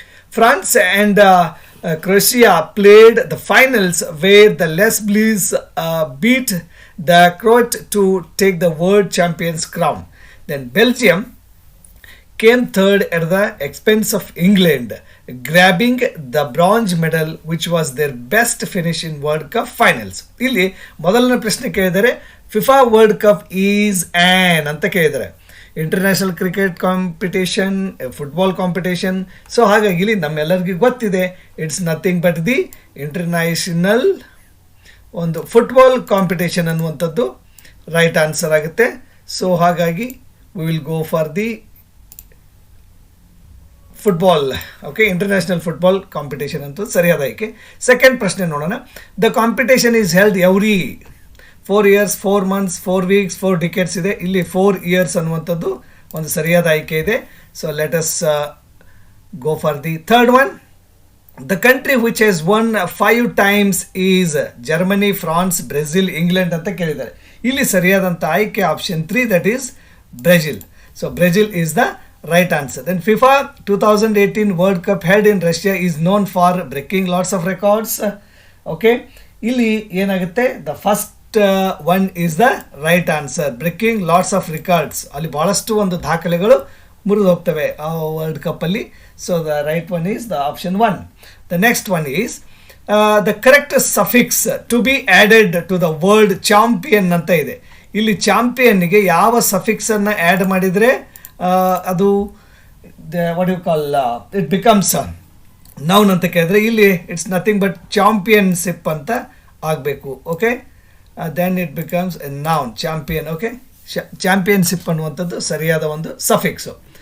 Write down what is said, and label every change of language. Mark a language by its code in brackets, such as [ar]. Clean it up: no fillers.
[en] France and Croatia played the finals where the Les Bleus beat the Croat to take the world champions crown. Then Belgium came third at the expense of England, grabbing the bronze medal, which was their best finish in World Cup finals. [kn] ಇಲ್ಲಿ ಮೊದಲನೇ ಪ್ರಶ್ನೆ ಕೇಳಿದರೆ [en] FIFA world cup is on [kn] ಅಂತ ಕೇಳಿದರೆ, international cricket competition, football competition. So ಹಾಗಾಗಿ ಇಲ್ಲಿ ನಮ್ಮೆಲ್ಲರಿಗೂ ಗೊತ್ತಿದೆ, [en] it's nothing but the international [kn] ಒಂದು ಫುಟ್ಬಾಲ್ ಕಾಂಪಿಟೇಷನ್ ಅನ್ನುವಂಥದ್ದು ರೈಟ್ ಆನ್ಸರ್ ಆಗುತ್ತೆ. [en] so [kn] ಹಾಗಾಗಿ [en] We will go for the football. [kn] Okay, international football competition ಅಂತ ಸರಿಯಾದ ಆಯ್ಕೆ. ಸೆಕೆಂಡ್ ಪ್ರಶ್ನೆ ನೋಡೋಣ. [en] The competition is held every 4 years, 4 months, 4 weeks, 4 decades ಇದೆ. [kn] ಇಲ್ಲಿ 4 years ಅನ್ನುವಂಥದ್ದು ಒಂದು ಸರಿಯಾದ ಆಯ್ಕೆ ಇದೆ. [en] So let us go for the third one. The country which has won 5 times is Germany, France, Brazil, England [kn] ಅಂತ ಕೇಳಿದ್ದಾರೆ. ಇಲ್ಲಿ ಸರಿಯಾದಂಥ ಆಯ್ಕೆ option 3, that is Brazil. [en] So Brazil is the right answer. Then FIFA 2018 World Cup held in Russia is known for breaking lots of records. Okay, [kn] ಇಲ್ಲಿ ಏನಾಗುತ್ತೆ, [en] the first one is the right answer, breaking lots of records. [kn] ಅಲ್ಲಿ ಬಹಳಷ್ಟು ಒಂದು ದಾಖಲೆಗಳು ಮುರಿದು ಹೋಗ್ತವೆ ಆ world cup ಅಲ್ಲಿ. [en] So the right one is the option 1. The next one is the correct suffix to be added to the word champion [kn] ಅಂತ ಇದೆ. ಇಲ್ಲಿ ಚಾಂಪಿಯನ್ಗೆ ಯಾವ ಸಫಿಕ್ಸ್ ಅನ್ನು ಆ್ಯಡ್ ಮಾಡಿದರೆ ಅದು [en] what you call it becomes noun [kn] ಅಂತ ಕೇಳಿದ್ರೆ ಇಲ್ಲಿ [en] it's nothing but championship [kn] ಅಂತ ಆಗಬೇಕು. [en] Okay, then it becomes a noun, champion. Okay, championship [kn] ಅನ್ನುವಂಥದ್ದು ಸರಿಯಾದ ಒಂದು ಸಫಿಕ್ಸು.